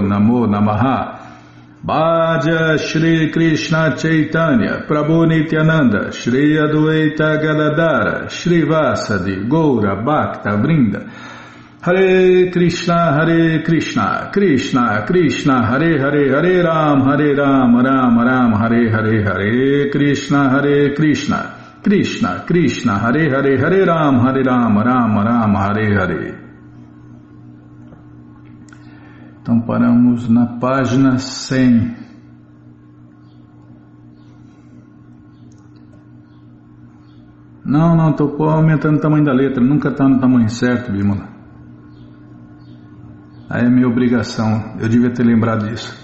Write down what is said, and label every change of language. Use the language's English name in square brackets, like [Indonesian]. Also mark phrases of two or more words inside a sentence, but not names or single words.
[Sanskrit] नमो नमः भज श्री कृष्ण चैतन्य प्रभु नित्यानन्द श्री अद्वैत गदाधर श्री वसादि गौर भक्त वृन्द हरे कृष्ण कृष्ण कृष्ण हरे हरे हरे राम राम राम हरे हरे हरे कृष्ण कृष्ण कृष्ण हरे हरे हरे राम राम हरे हरे. [Portuguese] Então paramos na página 100. Não, estou aumentando o tamanho da letra, nunca está no tamanho certo, Bímola. Aí é minha obrigação, eu devia ter lembrado disso.